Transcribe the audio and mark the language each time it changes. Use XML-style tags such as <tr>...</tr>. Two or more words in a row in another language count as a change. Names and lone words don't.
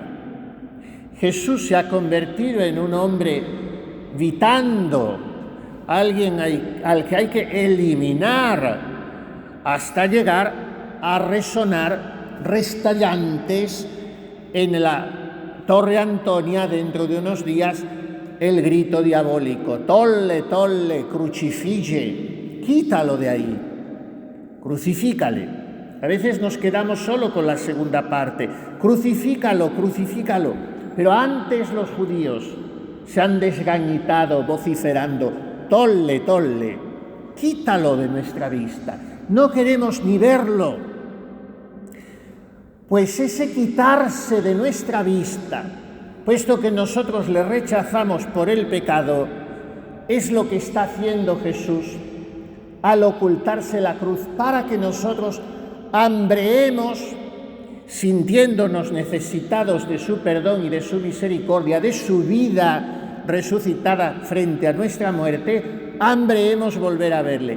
<es>Jesús se ha convertido en un hombre vitando, alguien al que hay que eliminar, hasta llegar a resonar restallantes en la Torre Antonia dentro de unos días el grito diabólico:</es> <la>tolle, tolle, crucifige,</la> <es>quítalo de ahí, crucifícale. A veces nos quedamos solo con la segunda parte, crucifícalo, crucifícalo. Pero antes los judíos se han desgañitado vociferando:</es> <la>tolle, tolle,</la> <es>quítalo de nuestra vista. No queremos ni verlo. Pues ese quitarse de nuestra vista, puesto que nosotros le rechazamos por el pecado, es lo que está haciendo Jesús al ocultarse la cruz, para que nosotros hambreemos, sintiéndonos necesitados de su perdón y de su misericordia, de su vida resucitada frente a nuestra muerte, hambreemos volver a verle.</es>